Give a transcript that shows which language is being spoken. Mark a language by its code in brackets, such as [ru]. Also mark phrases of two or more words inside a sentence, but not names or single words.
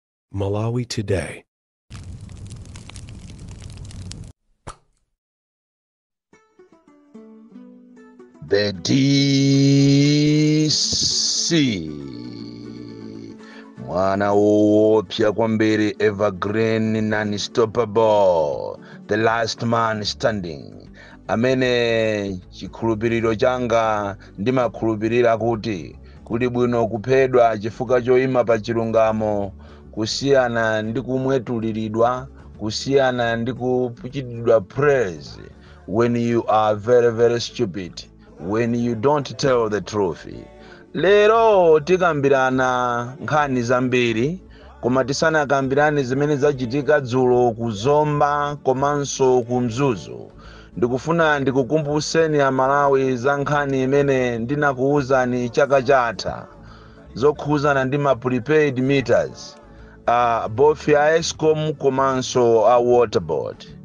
[ny] Malawi Today. [en] The DC [ny] mwana woopya kwambiri, [en] evergreen, unstoppable, the last man standing, [ny] amene chikhulupiriro changa ndimakhulupirira kuti kuli bwino kuphedwa chifukwa choyima pa chilungamo, kusiyana ndi kumwetuliridwa, kusiyana ndi kuchitidwa [en] praise when you are very very stupid, when you don't tell the truth. [ny] Lero tikambirana nkhani zambiri, koma tisanakambirane zimene zachitika dzulo kuzomba komanso kumzuzu. Ndikufuna ndikukumbuseni a Malawi za nkhani imene ndinakuwuzani chaka chatha, zokhuzana ndi ma [en] prepaid meters, [ny] both ya Eskom komanso a water board.